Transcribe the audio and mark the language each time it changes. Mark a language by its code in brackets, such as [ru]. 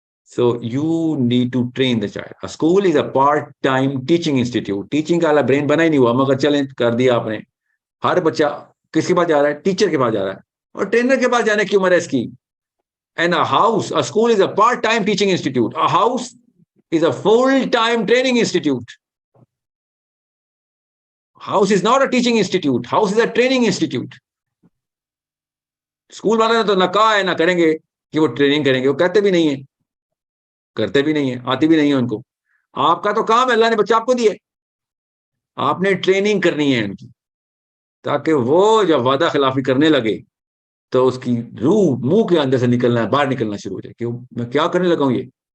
[en] So you need to train the child. A school is a part-time teaching institute. [ur] Teaching کا والا brain بنا ہی نہیں ہوا, مگر چلیں کر دیا آپ نے. ہر بچہ کس کے پاس جا رہا ہے؟ ٹیچر کے پاس جا رہا ہے, اور ٹرینر کے پاس جانے کی عمر ہے اس کی. [en] And a school is a part-time teaching institute. A house is a full-time training institute. House is not a teaching institute. House is a training institute. [ur] School والے نے تو نہ کہا ہے نہ کریں گے کہ وہ ٹریننگ کریں گے, وہ کہتے بھی نہیں ہیں, کرتے بھی نہیں ہیں, آتی بھی نہیں ہے ان کو. آپ کا تو کام ہے, اللہ نے بچہ آپ کو دیا, آپ نے ٹریننگ کرنی ہے ان کی, تاکہ وہ جب وعدہ خلافی کرنے لگے تو اس کی روح منہ کے اندر سے نکلنا, باہر نکلنا شروع ہو جائے کہ میں کیا کرنے لگا ہوں یہ.